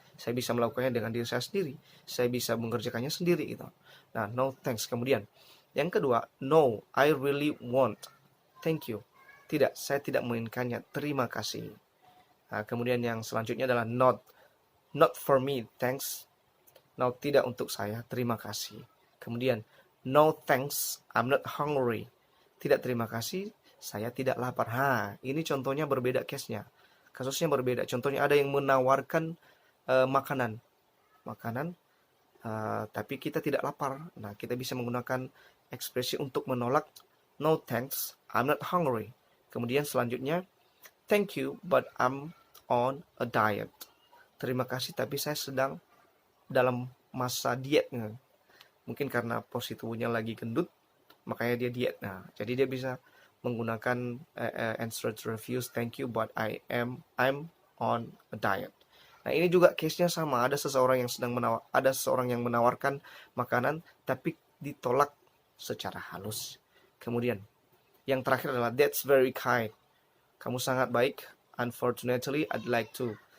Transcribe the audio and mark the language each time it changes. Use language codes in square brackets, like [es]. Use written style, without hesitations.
[id] Saya bisa melakukannya dengan diri saya sendiri. Saya bisa mengerjakannya sendiri gitu. Nah, [en] no thanks. [id] Kemudian, yang kedua, [en] no, I really won't. Thank you. [id] Tidak, saya tidak menginginkannya. Terima kasih. Nah, kemudian yang selanjutnya adalah [en] not for me, thanks. [id] No, tidak untuk saya, terima kasih. Kemudian, [en] no thanks, I'm not hungry. [id] Tidak terima kasih, saya tidak lapar. Ini contohnya berbeda case-nya. Kasusnya berbeda. Contohnya ada yang menawarkan makanan, tapi kita tidak lapar. Nah, kita bisa menggunakan ekspresi untuk menolak. [en] No thanks, I'm not hungry. [id] Kemudian selanjutnya, [en] thank you, but I'm on a diet. [id] Terima kasih, tapi saya sedang dalam masa diet. Mungkin karena posisi tubuhnya lagi gendut, makanya dia diet. Nah, jadi dia bisa menggunakan [en] answer to reviews, thank you, but I'm on a diet. [id] Nah, ini juga case-nya sama. Ada seseorang yang menawarkan makanan tapi ditolak secara halus. Kemudian, yang terakhir adalah [en] that's very kind. [id] Kamu sangat baik. [en] Unfortunately, I'd like to.